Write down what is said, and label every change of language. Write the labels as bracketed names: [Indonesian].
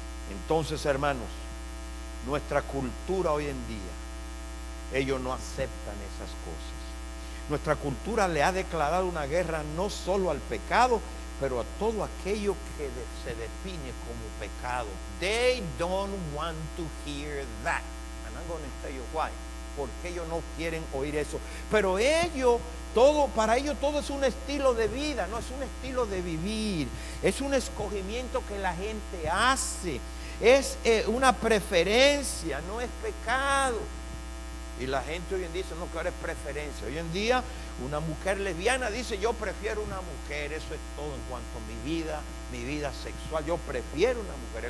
[Spanish] Entonces, hermanos, nuestra cultura hoy en día, ellos no aceptan esas cosas. Nuestra cultura le ha declarado una guerra no solo al pecado, pero a todo aquello que se define como pecado. [English] They don't want to hear that. And I'm going to tell you why. [Spanish] Porque ellos no quieren oír eso. Pero ellos Todo, para ellos todo es un estilo de vida, no es un estilo de vivir, es un escogimiento que la gente hace, es una preferencia, no es pecado. Y la gente hoy en día dice, no, que ahora es preferencia. Hoy en día una mujer lesbiana dice, yo prefiero una mujer, eso es todo en cuanto a mi vida sexual, yo prefiero una mujer.